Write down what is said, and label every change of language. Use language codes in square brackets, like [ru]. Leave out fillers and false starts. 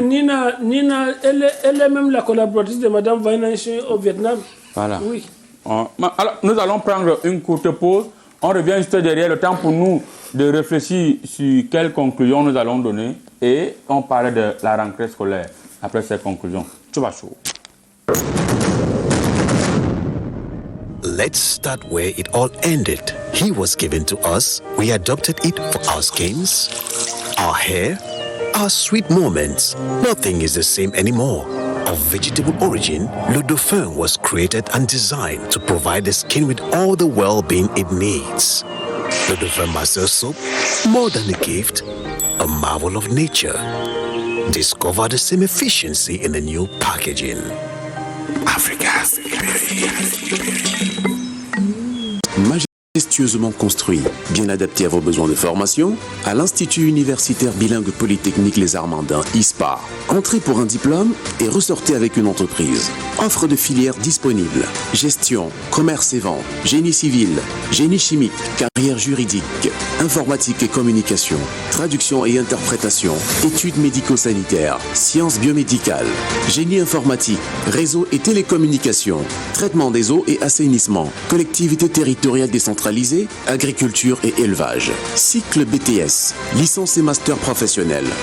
[fr] Oui, Nina elle est même la collaboratrice de Madame Vainache au Vietnam. Voilà. Oui. Alors, nous allons prendre une courte pause. On revient juste derrière, le temps pour nous de réfléchir sur quelles conclusions nous allons donner. Et on parle de la rentrée scolaire après ces conclusions. Tu vas chaud. [en] Let's start where it all ended. He was given to us. We adopted it for our skins, our hair, our sweet moments. Nothing is the same anymore. Of vegetable origin, Le Dauphin was created and designed to provide the skin with all the well-being it needs. Le Dauphin Master Soap, more than a gift, a marvel of nature. Discover the same efficiency in the new packaging. Africa. [fr] Majestueusement construit, bien adapté à vos besoins de formation, à l'Institut universitaire bilingue polytechnique Les Armandins, ISPA. Entrez pour un diplôme et ressortez avec une entreprise. Offre de filières disponibles. Gestion, commerce et vente, génie civil, génie chimique, carrière juridique, informatique et communication, traduction et interprétation, études médico-sanitaires, sciences biomédicales, génie informatique, réseau et télécommunications, traitement des eaux et assainissement, collectivité territoriale décentralisée, agriculture et élevage, cycle BTS, licence et master professionnel.